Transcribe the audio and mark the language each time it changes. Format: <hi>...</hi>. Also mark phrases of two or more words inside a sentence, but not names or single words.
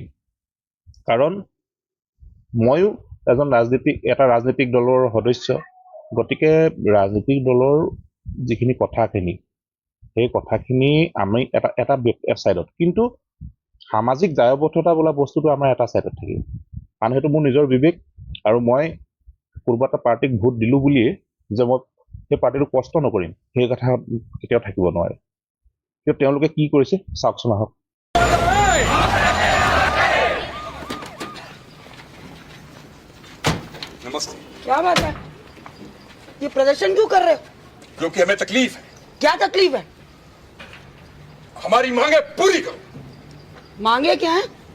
<as>কাৰণ ময়ো এটা ৰাজনৈতিক দলৰ সদস্য গতিকে ৰাজনৈতিক দলৰ যিখিনি কথাখিনি সেই কথাখিনি আমি এটা ছাইডত কিন্তু সামাজিক দায়বদ্ধতা বোলা বস্তুটো আমাৰ এটা ছাইডত থাকিব কাৰণ সেইটো মোৰ নিজৰ বিবেক আৰু মই কোনোবা এটা পাৰ্টিক ভোট দিলোঁ বুলিয়ে যে মই সেই পাৰ্টিটো কষ্ট নকৰিম সেই কথা কেতিয়াও থাকিব নোৱাৰে কিন্তু তেওঁলোকে কি কৰিছে চাওকচোন আহক</as> <hi>नमस्ते क्या बात है ये प्रदर्शन क्यों कर रहे हो क्योंकि हमें तकलीफ है क्या तकलीफ है हमारी मांगे पूरी करो मांगे क्या है</hi>